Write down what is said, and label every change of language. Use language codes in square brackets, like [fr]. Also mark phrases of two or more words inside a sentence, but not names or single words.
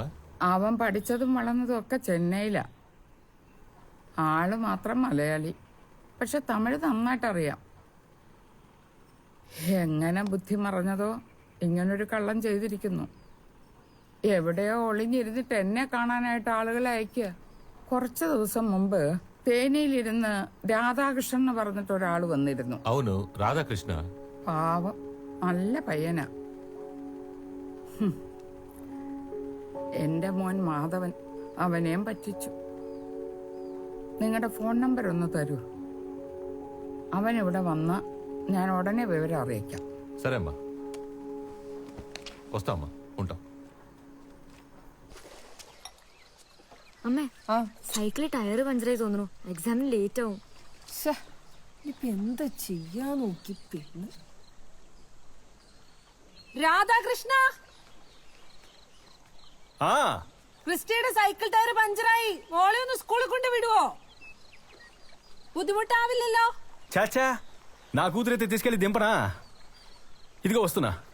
[ml] അവൻ പഠിച്ചതും വളർന്നതും ഒക്കെ ചെന്നൈയിലാ. ആള് മാത്രം മലയാളി, പക്ഷെ തമിഴ് നന്നായിട്ടറിയാം. എങ്ങനെ ബുദ്ധി മറഞ്ഞതോ ഇങ്ങനൊരു കള്ളം ചെയ്തിരിക്കുന്നു. എവിടെയോ ഒളിഞ്ഞിരുന്നിട്ട് എന്നെ കാണാനായിട്ട് ആളുകളെ അയക്കുക. കുറച്ച് ദിവസം മുമ്പ് തേനിയിലിരുന്ന് രാധാകൃഷ്ണൻ എന്ന് പറഞ്ഞിട്ട് ഒരാൾ വന്നിരുന്നു. [te] అవును, రాధాకృష్ణ. [ml] പാവം, നല്ല പയ്യനാ. എന്റെ മോൻ മാധവൻ അവനെയും പറ്റിച്ചു. നിങ്ങളുടെ ഫോൺ നമ്പർ ഒന്ന് തരൂ. അവൻ ഇവിടെ വന്ന് ഞാൻ ഉടനെ വിവരം അറിയിക്കാം. [te] సరే అమ్మా, వస్తామ్మా, ఉంటాం. [ml] അമ്മേ, സൈക്കിളിൽ ടയറ് പഞ്ചറായി തോന്നുന്നു. എക്സാമിന് ലേറ്റ് ആവും. ഇപ്പൊ എന്താ ചെയ്യാ നോക്കി. പിന്നെ രാധാകൃഷ്ണ, ക്രിസ്റ്റിയുടെ സൈക്കിൾ ടയർ പഞ്ചറായി. മോളെ ഒന്ന് സ്കൂളിൽ കൊണ്ട് വിടുവോ? బుద్ధిముట్టావిల్లല്ലോ. [te] చాచా, నా కూతురైతే తీసుకెళ్లి దింపనా? ఇదిగో వస్తున్నా.